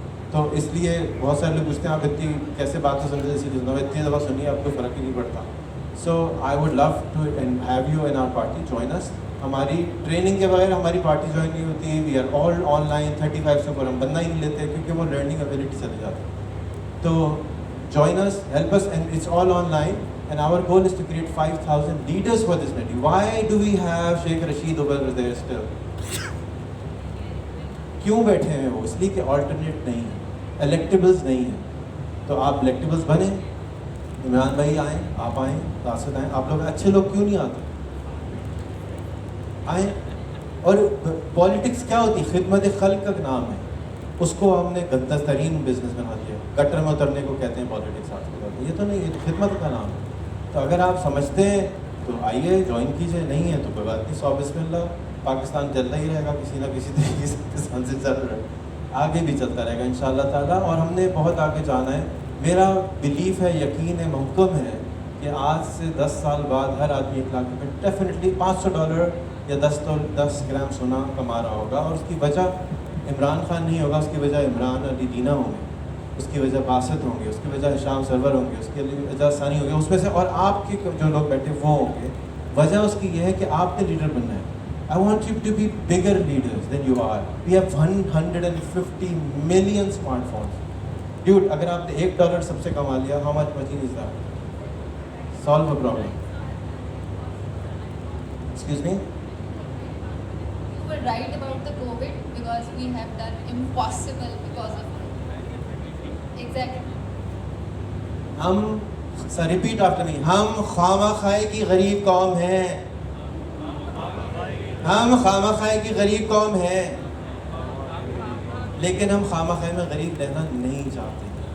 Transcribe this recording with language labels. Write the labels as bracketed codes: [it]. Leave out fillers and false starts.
[ur] تو اس لیے بہت سارے لوگ پوچھتے ہیں آپ اتنی کیسے باتیں سنتے ہیں, سیدھی سنو, اتنی دفعہ سنیے آپ کو فرق ہی نہیں پڑتا. [en] So I would love to have you in our party, join us. [ur] ہماری ٹریننگ کے بغیر ہماری پارٹی جوائن نہیں ہوتی. [en] We are all online. [ur] 35 سے اوپر ہم بندہ ہی نہیں لیتے کیونکہ وہ لرننگ ابیلٹی چلے جاتے ہیں. [en] تو join us, help us, and it's all online, and our goal is to create 5,000 leaders for this community. Why do we have Sheikh Rashid over there still? [ur] کیوں بیٹھے ہیں وہ؟ اس لیے کہ alternate نہیں ہے, electables نہیں ہے. تو آپ electables بنیں, عمران بھائی آئیں, آپ آئیں, راشد آئیں. آپ لوگ اچھے لوگ کیوں نہیں آتے؟ آئیں. اور پالیٹکس کیا ہوتی ہے؟ خدمت خلق کا نام ہے, اس کو ہم نے گندہ ترین بزنس بنا دیا. گٹر میں اترنے کو کہتے ہیں پالیٹکس آج کل. یہ تو نہیں, یہ تو خدمت کا نام ہے. تو اگر آپ سمجھتے ہیں تو آئیے, جوائن کیجیے. نہیں ہے تو کوئی بات نہیں, 100 بسم اللہ. پاکستان چلتا ہی رہے گا کسی نہ کسی طریقے سے, پاکستان سے چل رہا ہے, آگے بھی چلتا رہے گا انشاءاللہ تعالیٰ. اور ہم نے بہت آگے جانا ہے. میرا بلیف ہے, یقین ہے, محکم ہے کہ آج سے 10 سال بعد ہر آدمی 1 لاکھ روپے ڈیفینیٹلی $500 یا 10 گرام سونا کما رہا ہوگا. اور اس کی وجہ عمران خان نہیں ہوگا, اس کی وجہ عمران علی دینا ہوں گے, اس کی وجہ باسط ہوں گے, اس کی وجہ شام سرور ہوں گے, اس کی وجہ ثانی ہوگی, اس میں سے اور آپ کے جو لوگ بیٹھے وہ ہوں گے. وجہ اس کی یہ ہے کہ آپ نے لیڈر بننا ہے. [en] I want you to be bigger leaders than you are. We have 150 million smartphones. Dude, [ur] اگر آپ نے $1 سب سے کما لیا, [en] how much money is that? Solve a problem. Excuse me? You were right about the COVID because we have done impossible because of it. Exactly. [ur] ہم [en] repeat after me, [ur] ہم خامہ خواہ کی غریب قوم ہیں. ہم خامہ خواہ کی غریب قوم ہیں, لیکن ہم خامہ خواہ میں غریب رہنا نہیں چاہتے.